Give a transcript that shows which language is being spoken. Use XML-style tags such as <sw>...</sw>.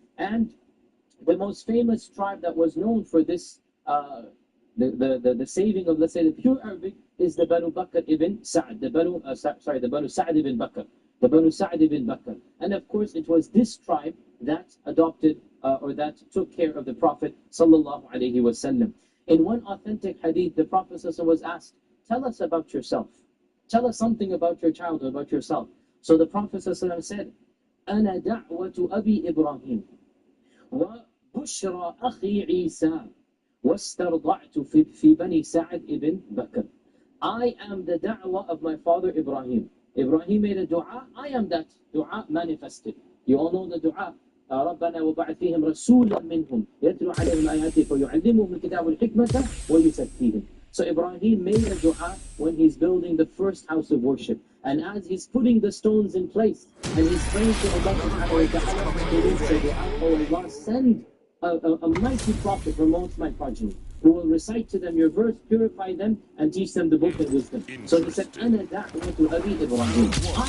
<en>And the most famous tribe that was known for this, the saving of, let's say, the pure Arabic, is the Banu Bakr ibn Sa'd, the Banu Sa'd ibn Bakr. the Banu Sa'd ibn Bakr. And of course, it was this tribe that adopted or that took care of the Prophet sallallahu alaihi wasallam. In one authentic hadith, the Prophet was asked, tell us about yourself. Tell us something about your childhood, about yourself. So the Prophet said,</en> <ar>أنا دعوة أبي إبراهيم وبشرى أخي عيسى واسترضعت في بني سعد ibn Bakr.</ar> <en>I am the da'wah of my father Ibrahim. Ibrahim made a dua, I am that dua manifested. You all know the dua.</en> <ar>ربنا وبعث فيهم رسولا منهم يتلو عليهم آياتك ويعلمهم الكتاب والحكمة ويزكيهم.</ar> <en>So Ibrahim made a dua when he's building the first house of worship. And as he's putting the stones in place, and he's praying to Allah subhanahu wa ta'ala, he did say, oh Allah, send a mighty prophet from amongst my progeny, who will recite to them your verse, purify them, and teach them the book and wisdom. So he said,</en> <ar>أَنَا دَعْوَةُ أَبِي إِبْرَاهِيم.</ar>